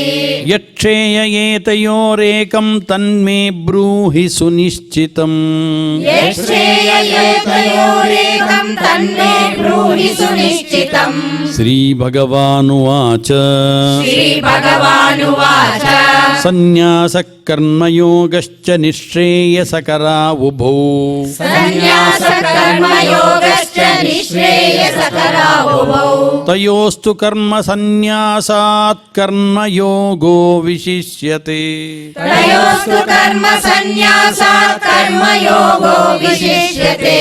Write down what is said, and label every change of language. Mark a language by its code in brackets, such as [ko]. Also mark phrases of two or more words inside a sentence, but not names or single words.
[sa] यक्षेय एतयोरेकं तन्मे ब्रूहि सुनिश्चितम् यक्षेययोरेकं तन्मे ब्रूहि सुनिश्चितम् श्रीभगवानुवाच श्रीभगवानुवाच सन्न्यासः कर्मयोगश्च निःश्रेयसकरावुभौ నిశ్రేయసకరా ఉభౌ సన్యాస కర్మయోగశ్చ నిశ్రేయసకరా ఉభౌ తయోస్తు కర్మ సన్యాసాత్ కర్మయోగో విశిష్యతే తయోస్తు కర్మ సన్యాసాత్ కర్మయోగో విశిష్యతే